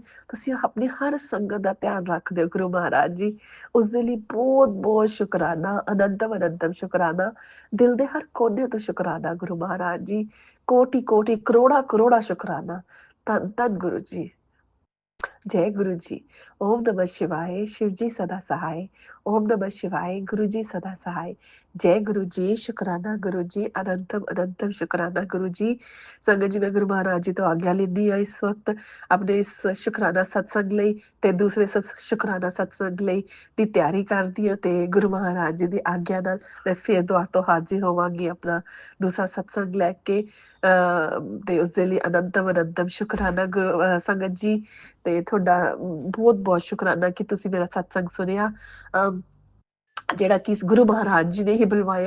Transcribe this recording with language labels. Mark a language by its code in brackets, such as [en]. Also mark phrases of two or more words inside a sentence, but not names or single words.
[pa] ਤੁਸੀਂ ਆਪਣੀ ਹਰ ਸੰਗਤ ਦਾ ਧਿਆਨ ਰੱਖਦੇ ਹੋ ਗੁਰੂ ਮਹਾਰਾਜ ਜੀ, ਉਸਦੇ ਲਈ ਬਹੁਤ ਬਹੁਤ ਸ਼ੁਕਰਾਨਾ, ਅਨੰਤਮ ਅਨੰਤਮ ਸ਼ੁਕਰਾਨਾ, ਦਿਲ ਦੇ ਹਰ ਕੋਨੇ ਤੋਂ ਸ਼ੁਕਰਾਨਾ ਗੁਰੂ ਮਹਾਰਾਜ ਜੀ, ਕੋਟੀ ਕੋਟੀ ਕਰੋੜਾ ਕਰੋੜਾ ਸ਼ੁਕਰਾਨਾ। ਧੰਨ ਧੰਨ ਗੁਰੂ ਜੀ, [hi] जय गुरु जी। ओम नमः शिवाय, शिव जी सदा सहाय। ओम नमः शिवाय, गुरु जी सदा सहाय। जय गुरु जी, शुकराना गुरु जी, अनंतम अनंतम शुकराना गुरु जी। [pa] ਸੰਗਤ ਜੀ ਮੈਂ ਗੁਰੂ ਮਹਾਰਾਜ ਜੀ ਤੋਂ ਆਗਿਆ ਲੈਣੀ ਹੈ ਇਸ ਵਕਤ ਆਪਣੇ ਇਸ ਸ਼ੁਕਰਾਨਾ ਸਤਸੰਗ ਲਈ ਤੇ ਦੂਸਰੇ ਸ਼ੁਕਰਾਨਾ ਸਤਸੰਗ ਲਈ ਦੀ ਤਿਆਰੀ ਕਰਦੀ ਹਾਂ ਤੇ ਗੁਰੂ ਮਹਾਰਾਜ ਜੀ ਦੀ ਆਗਿਆ ਨਾਲ ਮੈਂ ਫਿਰ ਦੁਆਰ ਤੋਂ ਹਾਜ਼ਰ ਹੋਵਾਂਗੀ ਆਪਣਾ ਦੂਸਰਾ ਸਤਸੰਗ ਲੈ ਕੇ। ਤੇ ਉਸ ਦੇ ਲਈ ਅਨੰਤਮ ਅਨੰਤਮ ਸ਼ੁਕਰਾਨਾ ਸੰਗਤ ਜੀ, ਤੇ ਤੁਹਾਡਾ ਬਹੁਤ ਬਹੁਤ ਸ਼ੁਕਰਾਨਾ ਕਿ ਤੁਸੀਂ ਮੇਰਾ ਸਤਸੰਗ ਸੁਣਿਆ, ਜਿਹੜਾ ਕਿ ਗੁਰੂ ਮਹਾਰਾਜ ਜੀ ਨੇ ਹੀ ਬੁਲਵਾਇਆ।